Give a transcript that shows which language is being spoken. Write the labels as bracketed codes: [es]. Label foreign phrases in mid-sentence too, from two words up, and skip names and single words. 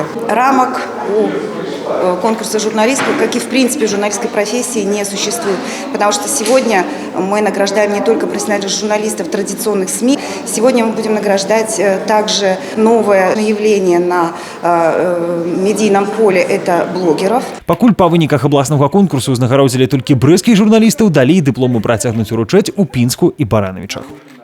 [ru] Рамок у конкурса журналистов, как и в принципе журналистской профессии, не существует. Потому что сегодня мы награждаем не только профессиональных журналистов традиционных СМИ, сегодня мы будем награждать также новое явление на медийном поле – это блогеров. [be] Пакуль па выніках абласнога конкурсу узнагародзілі толькі брэсцкіх журналістаў, далей дыпломы працягнуць уручаць у Пінску і Баранавічах.